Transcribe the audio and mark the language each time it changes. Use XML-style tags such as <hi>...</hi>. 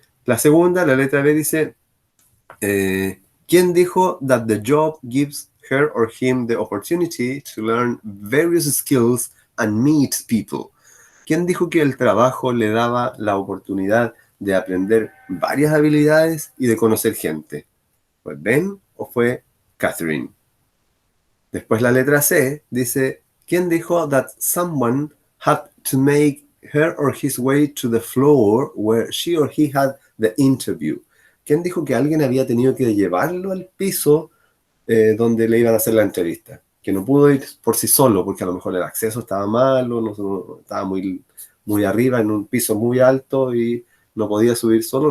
<es>La segunda, la letra B dice, ¿quién dijo</es> <en>that the job gives her or him the opportunity to learn various skills and meet people?</en> <es>¿Quién dijo que el trabajo le daba la oportunidad de aprender varias habilidades y de conocer gente? ¿Fue Ben o fue Catherine? Después la letra C dice, ¿quién dijo</es> <en>that someone had to make her or his way to the floor where she or he had the interview?</en> <es>¿Quién dijo que alguien había tenido que llevarlo al piso donde le iban a hacer la entrevista? Que no pudo ir por sí solo, porque a lo mejor el acceso estaba malo, no estaba muy arriba, en un piso muy alto y no podía subir solo.</es>